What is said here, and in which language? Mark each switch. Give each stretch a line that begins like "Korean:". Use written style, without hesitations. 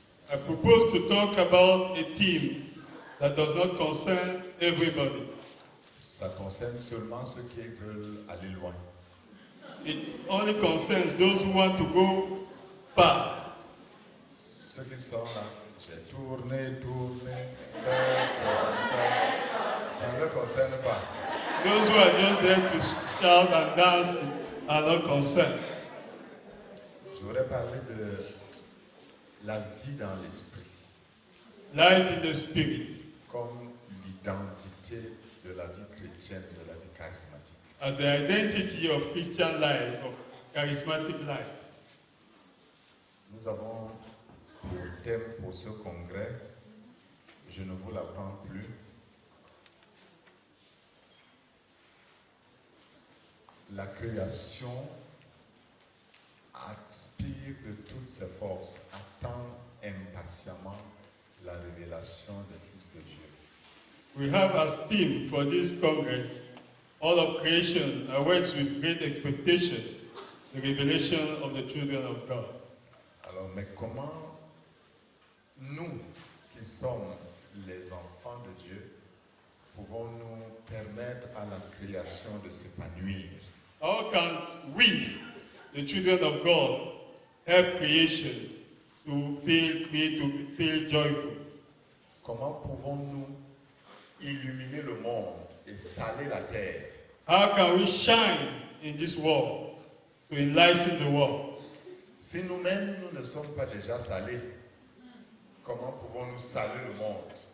English: I propose to talk about a theme that does not concern everybody.
French: Ça concerne seulement ceux qui veulent aller loin.
English: It only concerns those who want to go far.
French: Ceux qui sont là, j'ai tourné, personne. Ça ne les concerne pas.
English: Those who are just there to shout and dance are not concerned.
French: Je voudrais parler de la vie dans l'esprit.
English: Life in the spirit.
French: Comme l'identité de la vie chrétienne, de la vie charismatique.
English: as the identity of Christian life, of charismatic life.
French: Nous avons pour thème pour ce congrès, je ne vous l'apprends plus, la création aspire de toutes ses forces, attend impatiemment la révélation du Fils de Dieu.
English: We have as theme for this Congress, all of creation awaits with great expectation the revelation of the children of God.
French: Alors, mais comment nous, qui sommes les enfants de Dieu, pouvons-nous permettre à la création de s'épanouir?
English: How can we, the children of God, help creation to feel free, to feel joyful?
French: Comment pouvons-nous illuminer le monde et saler la terre?
English: How can we shine in this world to enlighten the world?
French: Si nous-mêmes, nous ne sommes pas déjà salés, comment pouvons-nous saler le monde?